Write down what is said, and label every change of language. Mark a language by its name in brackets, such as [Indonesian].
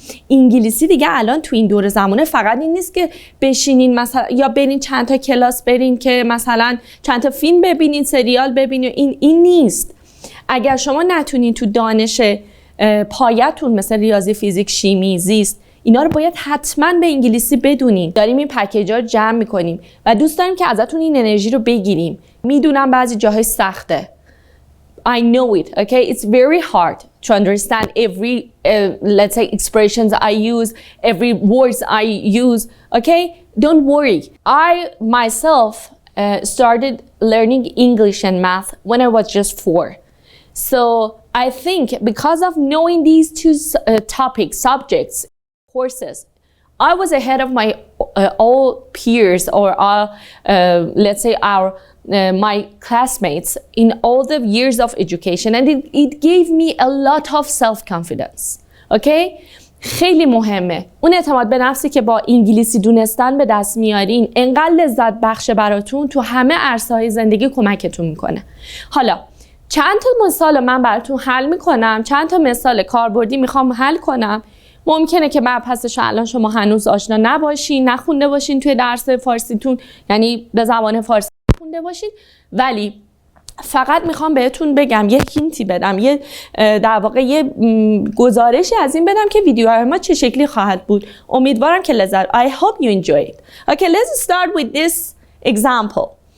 [Persian] انگلیسی دیگه الان تو این دور زمانه فقط این نیست که بشینین مثلا یا برین چند تا کلاس برین که مثلا چند تا فیلم ببینین، سریال ببینین، این نیست. اگر شما نتونین تو دانش پایه‌تون مثل ریاضی، فیزیک، شیمی، زیست اینا رو باید حتما به انگلیسی بدونین. داریم این پکیج‌ها رو جمع می‌کنیم و دوست داریم که ازتون این انرژی رو بگیریم. میدونم بعضی جاهای سخته. [English] I know it, okay? It's very hard to understand every, let's say, expressions I use, every words I use, okay? Don't worry. I myself started learning English and math when I was just 4. So I think because of knowing these two subjects, courses, I was ahead of my all peers or let's say my classmates in all the years of education, and it gave me a lot of self-confidence. Okay? [Persian] خیلی مهمه اون اعتماد به نفسی که با انگلیسی دونستن به دست میارین، انقدر لذت بخشه براتون، تو همه عرصه‌های زندگی کمکتون میکنه. حالا چند تا مثال من براتون حل میکنم، چند تا مثال کاربردی میخوام حل کنم. ممکنه که مبحثش الان شما هنوز آشنا نباشین، نخونده باشین توی درس فارسیتون، یعنی به زبان فارسی خونده باشین، ولی فقط میخوام بهتون بگم، یه هینتی بدم، یه در واقع یه گزارشی از این بدم که ویدیوهای ما چه شکلی خواهد بود. امیدوارم که لذت. [English] I hope you enjoy it. Okay, let's start with this example.